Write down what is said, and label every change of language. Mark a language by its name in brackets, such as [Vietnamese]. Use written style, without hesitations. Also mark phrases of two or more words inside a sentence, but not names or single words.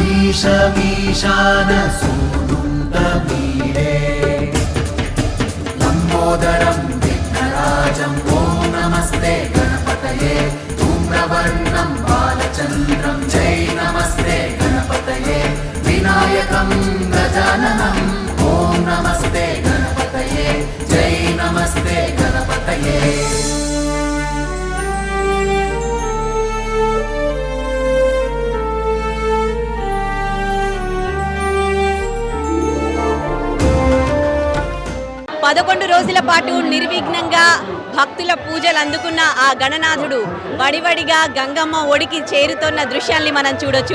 [Sanskrit] ईशमीशान सूनुन्तमीडे लम्बोदरं विघ्नराजं ॐ नमस्ते गणपतये धूम्रवर्णं बालचन्द्रं जय नमस्ते गणपतये विनायकं गजाननं ॐ नमस्ते गणपतये जय नमस्ते गणपतये [Telugu] పదకొండు రోజుల పాటు నిర్విఘ్నంగా భక్తుల పూజలు అందుకున్న ఆ గణనాథుడు వడివడిగా గంగమ్మ ఒడికి చేరుతున్న దృశ్యాల్ని మనం చూడొచ్చు.